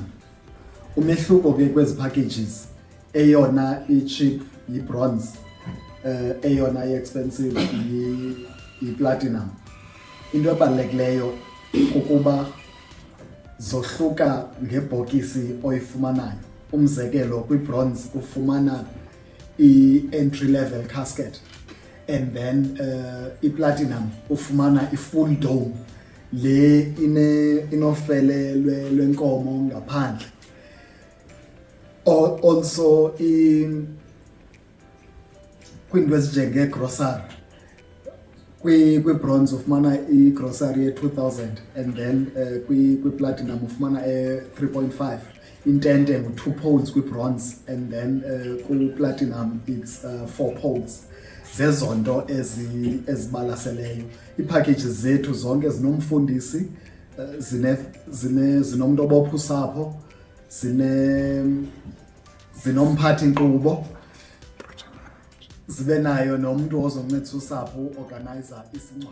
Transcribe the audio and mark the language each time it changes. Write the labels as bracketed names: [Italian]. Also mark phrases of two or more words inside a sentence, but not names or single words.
[Xhosa] Umehluko ke kwezi packages, eyona i-cheap yi-bronze, eyona i-expensive yi-platinum. Into ebalulekileyo kukuba zohluka ngebhokisi oyifumanayo. Umzekelo, kwi-bronze ufumana i- [English] entry level casket, and then [Xhosa] i-platinum ufumana i- [English] full dome, [Xhosa] le inofele lwenkomo ngaphandle. Also kwiinto ezinjenge-grocery, kwi-bronze ufumana i-grocery ye-2,000, [English] and then [Xhosa] kwi-platinum ufumana 3.5. Intente ngu-2 poles kwi-bronze, [English] and then [Xhosa] kwi-platinum [English] it's 4 poles. [Xhosa] Zezo nto ezibalaseleyo. Ii-packages zethu zonke zinomfundisi, zinomntu obopha usapho, zinomphathi nkqubo, zibe nayo nomntu ozoncedisa usapho uorganizer isingcwabo.